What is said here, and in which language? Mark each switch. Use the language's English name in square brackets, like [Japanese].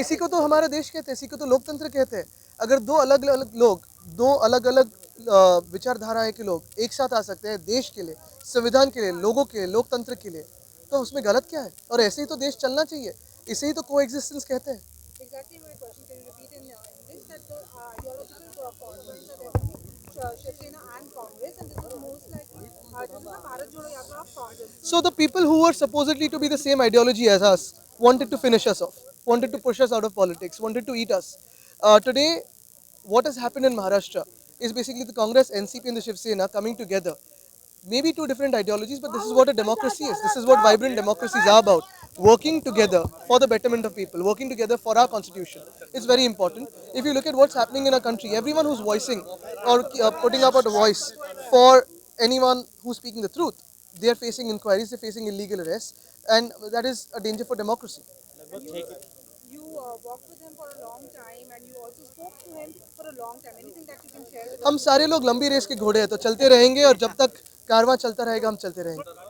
[Hindi] इसी को तो हमारा देश कहते हैं, इसी को तो लोकतंत्र कहते हैं। अगर दो अलग अलग लोग, दो अलग अलग विचारधाराएं के लोग एक साथ आ सकते हैं देश के लिए, संविधान के लिए, लोगों के लिए, लोकतंत्र के लिए, तो उसमें गलत क्या है? और ऐसे ही तो देश चलना चाहिए, इसे ही तो कोएग्जिस्टेंस कहते हैं। [English] Exactly my question. Can you repeat in English that the ideological components are there between Shiv Sena and Congress, and this is most likely this is the Bharat Jodo Yatra of Congress. So the people who were supposedly to be the same ideology as us wanted to finish us off, wanted to push us out of politics, wanted to eat us. Today, what has happened in Maharashtra is basically the Congress, NCP, and the Shiv Sena coming together. Maybe two different ideologies, but this is what a democracy is. This is what vibrant democracies are about. Working together for the betterment of people, working together for our constitution is very important. If you look at what's happening in our country, everyone who's voicing or putting up a voice for anyone who's speaking the truth, they are facing inquiries, they're facing illegal arrests, and that is a danger for democracy. You worked with him for a long time, and you also spoke to him for a long time. Anything that you can share with us? [Hindi] हम सारे लोग लंबी race के घोड़े हैं, तो चलते रहेंगे, और जब तक कारवां चलता रहेगा हम चलते रहेंगे.